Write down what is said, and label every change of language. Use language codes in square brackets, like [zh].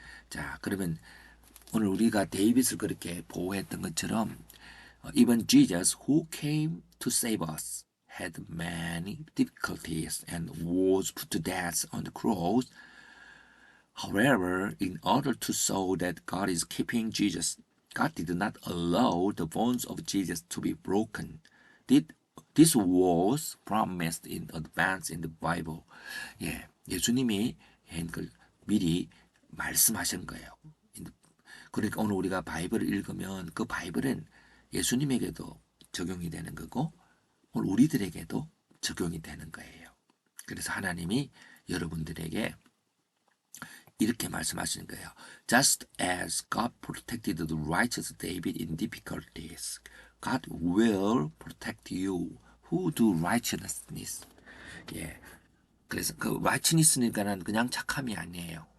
[ko] 자, 그러면 오늘 우리가 데이빗을 그렇게 보호했던 것처럼 [en] even Jesus who came to save us had many difficulties and was put to death on the cross. However, in order to show that God is keeping Jesus, God did not allow the bones of Jesus to be broken. This was promised in advance in the Bible. [ko] 예, 예수님이 그 미리 말씀하신 거예요. 그러니까 오늘 우리가 바이블을 읽으면 그 바이블은 예수님에게도 적용이 되는 거고 오늘 우리들에게도 적용이 되는 거예요. 그래서 하나님이 여러분들에게 이렇게 말씀하시는 거예요. [en] Just as God protected the righteous David in difficulties, God will protect you who do righteousness. [ko] 예, 그래서 그 righteousness니까는 그냥 착함이 아니에요.